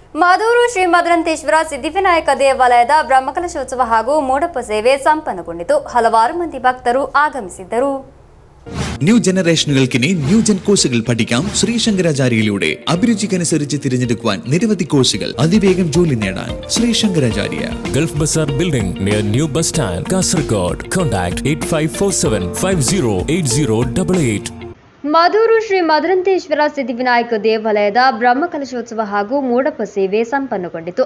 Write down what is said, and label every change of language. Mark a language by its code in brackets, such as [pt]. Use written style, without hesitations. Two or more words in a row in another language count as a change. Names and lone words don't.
[kn] ಮಾದೂರು ಶ್ರೀ ಮದರಂತೇಶ್ವರ ಸಿದ್ಧಿವಿನಾಯಕ ದೇವಾಲಯದ ಬ್ರಹ್ಮಕಲಶೋತ್ಸವ ಹಾಗೂ ಮೋಡಪ್ಪ ಸೇವೆ ಸಂಪನ್ನಗೊಂಡಿತು. ಹಲವಾರು ಮಂದಿ ഭക്തರು ಆಗಮಿಸಿದ್ದರು. [en] new generations new gen courses [ml] പഠിക്കാം ശ്രീശങ്കരാചാര്യയിലൂടെ. അഭിരുചിക്കനുസരിച്ച് തിരഞ്ഞെടുക്കുവാൻ നിരവധി കോഴ്സുകൾ, അതിവേഗം ജോലി നേടാൻ ശ്രീശങ്കരാചാര്യ. [en] Gulf Bazaar building near new bus stand, Kasaragod. [ml] കോൺടാക്ട് 8547508088. [kn] ಮಾದೂರು ಶ್ರೀ ಮದರಂತೇಶ್ವರ ಸಿದ್ಧಿವಿನಾಯಕ ದೇವಾಲಯದ ಬ್ರಹ್ಮಕಲಶೋತ್ಸವ ಹಾಗೂ ಮೋಡಪ್ಪ ಸೇವೆ ಸಂಪನ್ನಗೊಂಡಿತು.